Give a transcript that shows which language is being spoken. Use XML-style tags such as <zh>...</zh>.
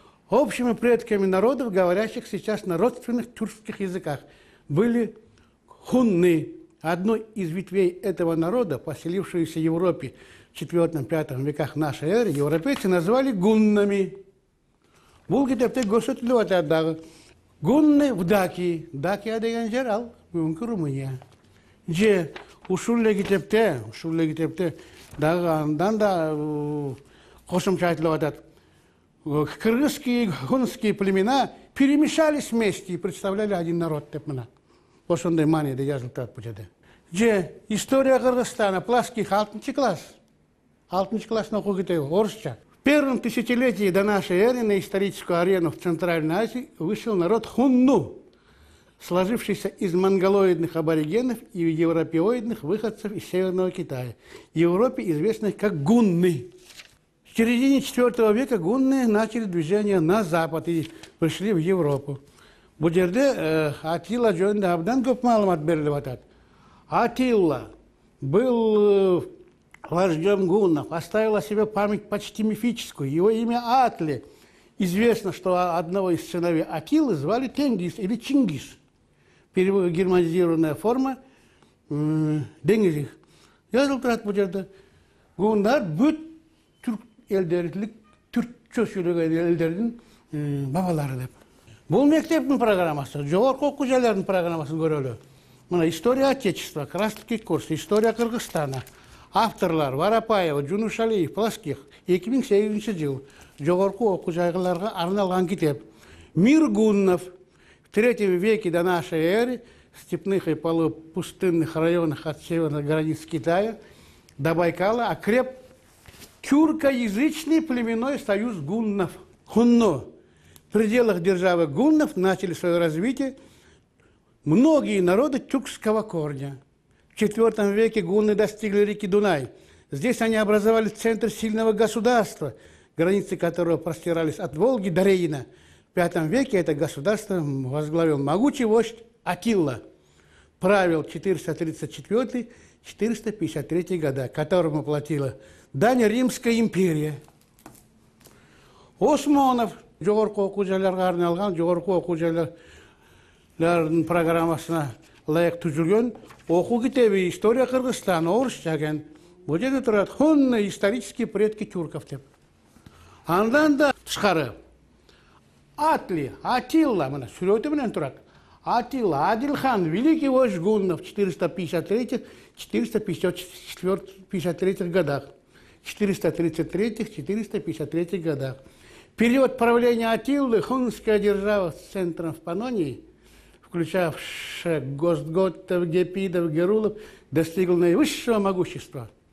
<ru>Общими предками народов, говорящих сейчас на родственных тюркских языках, были хунны. Одной из ветвей этого народа, поселившуюся в Европе в IV-V веках нашей эры, европейцы назвали гуннами.</ru> <ky>Бул китепте көрсөтүлүп атат дагы.</ky> <ru>Гунны в Дакии.</ru> <ky>Дакия деген жер ал бүгүнкү Румыния. Же ушул эле китепте дагы андан да кошумча айтылып атат.</ky> <ru>Кыргызские, хунские племена перемешались вместе и представляли один народ</ru> <ky>деп мына. Ошондой мааниде жазылып турат бул жерде. Же история Кыргызстана, Пласких, 6-класс. 6-класстын окуу китеби орусча.</ky> <ru>В первом тысячелетии до нашей эры на историческую арену в Центральной Азии вышел народ хунну, сложившийся из монголоидных аборигенов и европеоидных выходцев из Северного Китая. В Европе известных как гунны. В середине IV века гунны начали движение на запад и пришли в Европу.</ru> <ky>Бул жерде Атилла жөнүндө абдан көп маалымат берилип атат.</ky> <ru>Атилла был вождем гуннов, оставил о себе память почти мифическую. Его имя Атли. Известно, что одного из сыновей Атилы звали Тенгиз или Чингис. Германизированная форма Деңгизих.</ru> <ky>Жазылып турат бул жерде. Гундар бүт түрк элдерлик түркчө сүйлөгөн элдердин бабалары деп. Бул мектептин программасы, жогорку окуу жайлардын программасын көрөлү.</ky> <ru>Мына история Отечества, краткий курс, история Кыргызстана.</ru> <ky>Авторлар Варапаева, Жунушалиев, Плоских. 2008 жыл жогорку окуу жайларга арналган китеп.</ky> <ru>Мир гуннов в 3 веке до нашей эры в степных и полупустынных районах от северных границ Китая до Байкала окреп тюркоязычный племенной союз гуннов. Хунно. В пределах державы гуннов начали свое развитие многие народы тюркского корня. В IV веке гунны достигли реки Дунай. Здесь они образовали центр сильного государства, границы которого простирались от Волги до Рейна. В V веке это государство возглавил могучий вождь Атилла. Правил 434-453 года, которому платила дань Римская империя.</ru> <ky>Осмонов жогорку окуу жайларга арналган жогорку окуу жайлардын программасына ылайык түзүлгөн окуу китеби «История Кыргызстана» орусча экен. Бул жерде турат</ky> <ru>«Хунны исторические предки тюрков»</ru> <ky>деп. Андан да тышкары Атилла мына сүрөтү менен турат.</ky> <ru>Атилла, Адилхан, великий вождь гуннов в 453-453 годах. 433-453 годах. Период правления Атиллы хунская держава с центром в Панонии, включавшая Гостготов, Гепидов, Герулов, достигла наивысшего могущества.</ru>